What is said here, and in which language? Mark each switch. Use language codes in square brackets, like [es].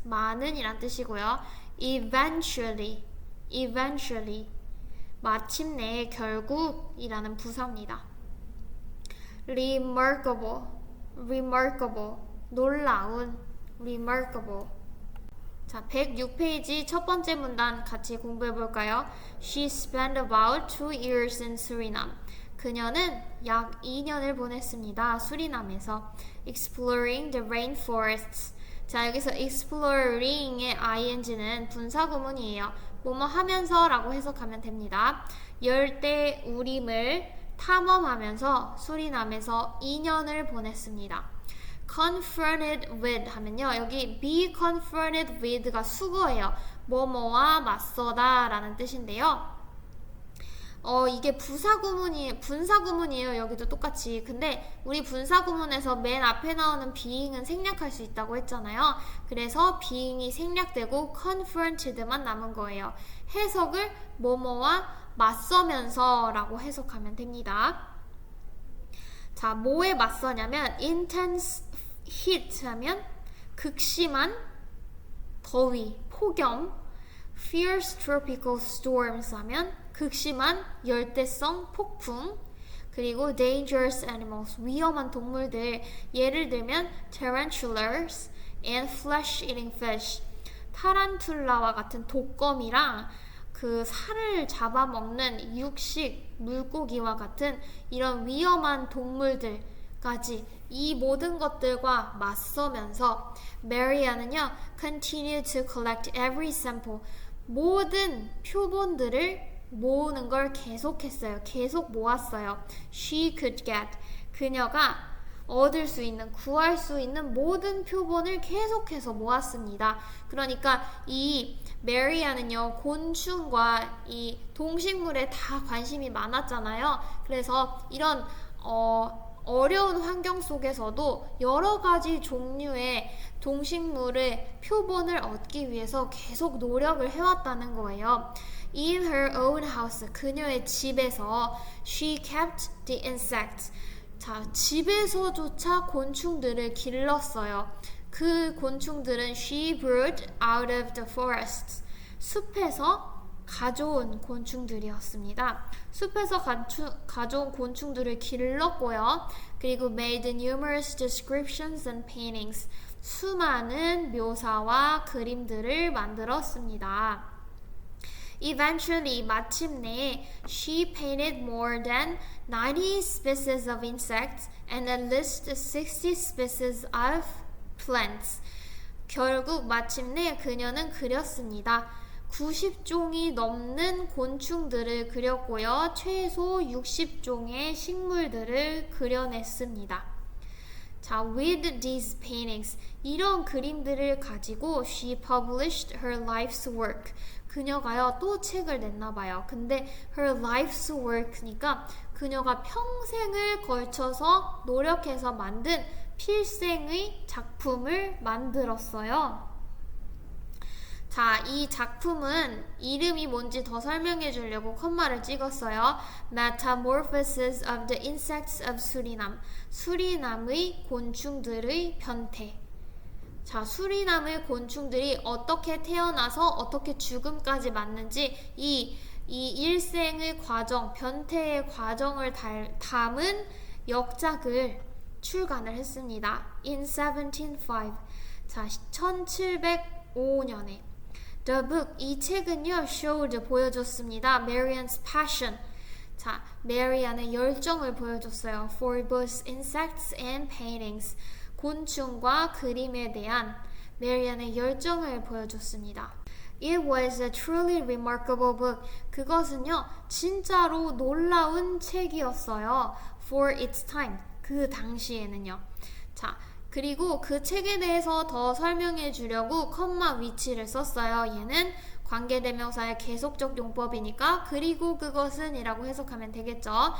[ko] 많은 이란 뜻이고요. eventually. eventually. 마침내, 결국 이라는 부사입니다. [en] remarkable. remarkable. 놀라운. remarkable. [ko] 자, 106페이지 첫 번째 문단 같이 공부해 볼까요? [en] She spent about 2 years in Suriname. [ko] 그녀는 약 2년을 보냈습니다. [en] 수리남에서. exploring the rainforests. [ko] 자, 여기서 exploring의 ing는 분사구문이에요. 뭐뭐 하면서 라고 해석하면 됩니다. 열대우림을 탐험하면서 수리남에서 2년을 보냈습니다. confronted with 하면요, 여기 be confronted with가 수거예요. 뭐뭐와 맞서다 라는 뜻인데요. 이게 분사구문이에요. 여기도 똑같이. 근데 우리 분사구문에서 맨 앞에 나오는 being은 생략할 수 있다고 했잖아요. 그래서 being이 생략되고 confronted만 남은 거예요. 해석을 뭐뭐와 맞서면서 라고 해석하면 됩니다. 자, 뭐에 맞서냐면 intense heat 하면 극심한 더위, 폭염. [en] fierce tropical storms [ko] 하면 극심한 열대성 폭풍. 그리고 [en] dangerous animals, [ko] 위험한 동물들. 예를 들면 [en] tarantulas and flesh-eating fish. [ko] 타란툴라와 같은 독거미랑 그 살을 잡아먹는 육식 물고기와 같은 이런 위험한 동물들까지, 이 모든 것들과 맞서면서 Maria는요, [en] continue to collect every sample. [ko] 모든 표본들을 모으는 걸 계속했어요. 계속 모았어요. [en] She could get. [ko] 그녀가 얻을 수 있는, 구할 수 있는 모든 표본을 계속해서 모았습니다. 그러니까 이 메리아는요, 곤충과 이 동식물에 다 관심이 많았잖아요. 그래서 이런 어려운 환경 속에서도 여러 가지 종류의 동식물의 표본을 얻기 위해서 계속 노력을 해왔다는 거예요. [en] In her own house, [ko] 그녀의 집에서 [en] she kept the insects. [ko] 자, 집에서조차 곤충들을 길렀어요. 그 곤충들은 [en] she brought out of the forests. [ko] 숲에서 가져온 곤충들이었습니다. 숲에서 가져온 곤충들을 길렀고요. [en] 그리고 made numerous descriptions and paintings. [ko] 수많은 묘사와 그림들을 만들었습니다. [en] Eventually, 마침내, she painted more than 90 species of insects and at least 60 species of plants. [ko] 결국 마침내 그녀는 그렸습니다. 90종이 넘는 곤충들을 그렸고요. 최소 60종의 식물들을 그려냈습니다. [en] 자, with these paintings, [ko] 이런 그림들을 가지고 [en] she published her life's work. [ko] 그녀가요, 또 책을 냈나봐요. 근데 [en] her life's work [ko] 니까 그녀가 평생을 걸쳐서 노력해서 만든 필생의 작품을 만들었어요. 자, 이 작품은 이름이 뭔지 더 설명해 주려고 콤마를 찍었어요. [en] Metamorphosis of the Insects of Suriname. [ko] 수리남의 곤충들의 변태. 자, 수리남의 곤충들이 어떻게 태어나서 어떻게 죽음까지 맞는지 이 일생의 과정, 변태의 과정을 담은 역작을 출간을 했습니다. [en] In 1705. [ko] 자, 1705년에. [en] The book, [ko] 이 책은요, [en] showed, [ko] 보여줬습니다. [en] Marian's passion. [ko] 자, 메리안의 열정을 보여줬어요. [en] For both insects and paintings. [ko] 곤충과 그림에 대한 메리안의 열정을 보여줬습니다. [en] It was a truly remarkable book. [ko] 그것은요, 진짜로 놀라운 책이었어요. [en] For its time. [ko] 그 당시에는요. 자, 그리고 그 책에 대해서 더 설명해 주려고 컴마 위치를 썼어요. 얘는 관계대명사의 계속적 용법이니까 그리고 그것은 이라고 해석하면 되겠죠.